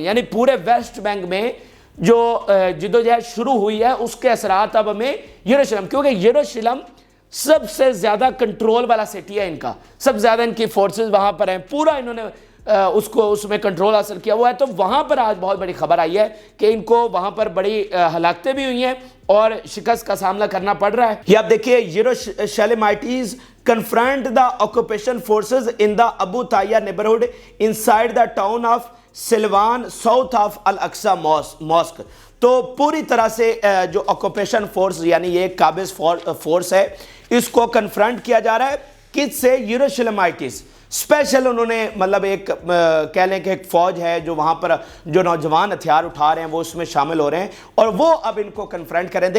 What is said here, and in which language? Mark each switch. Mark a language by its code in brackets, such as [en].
[ur] یعنی پورے waste bank میں جو جدوجہد شروع ہوئی ہے اس کے اثرات اب ہمیں یروشلم, کیونکہ یروشلم سب سے زیادہ کنٹرول والا سٹی ہے ان کا, سب سے زیادہ ان کی فورسز وہاں پر ہیں, پورا انہوں نے اس میں کنٹرول حاصل کیا ہوا ہے. تو وہاں پر آج بہت بڑی خبر آئی ہے کہ ان کو وہاں پر بڑی ہلاکتیں بھی ہوئی ہیں اور شکست کا سامنا کرنا پڑ رہا ہے. یہ آپ دیکھیے, [en] Jerusalemites confront the occupation forces in the Abu Taya neighborhood inside the town of Silwan south of Al-Aqsa mosque. [ur] تو پوری طرح سے جو آکوپیشن فورس یعنی یہ قابض فورس ہے اس کو کنفرنٹ کیا جا رہا ہے. کس سے؟ یروشلمائٹس. اسپیشل انہوں نے مطلب ایک کہہ لیں کہ ایک فوج ہے جو وہاں پر جو نوجوان ہتھیار اٹھا رہے ہیں وہ اس میں شامل ہو رہے ہیں اور وہ اب ان کو کنفرنٹ کریں.